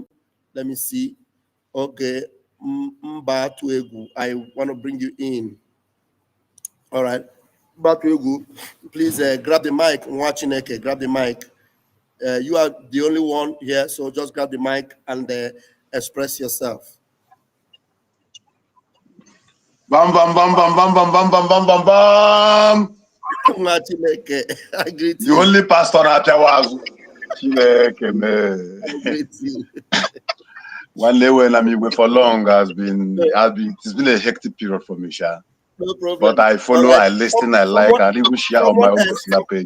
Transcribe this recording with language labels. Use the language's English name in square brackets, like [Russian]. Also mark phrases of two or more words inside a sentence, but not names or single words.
[English] Let me see. Okay. Mba Tuegu. I want to bring you in. All right. Mba Tuegu, please grab the mic. Nwachineke, grab the mic. You are the only one here, so just grab the mic and express yourself. Bam bam bam bam bam bam bam bam bam bam bam. Nwachineke, I greet The you. only pastor at Tawazu. [Igbo] Chineke me. [English] I greet you. One day when I'm away for long it's been a hectic period for me, Sha. No problem. But I follow, Right. I listen, I like, I even share on my own personal page.